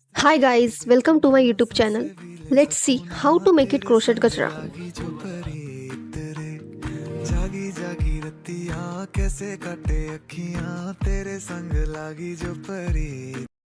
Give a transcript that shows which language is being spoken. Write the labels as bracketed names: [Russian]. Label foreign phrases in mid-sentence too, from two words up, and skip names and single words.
[English] Hi guys, welcome to my YouTube channel. Let's see how to make it crochet gajra. [Hindi] जागी जागी रतियां कैसे काटे अखियां तेरे संग लागी जो परी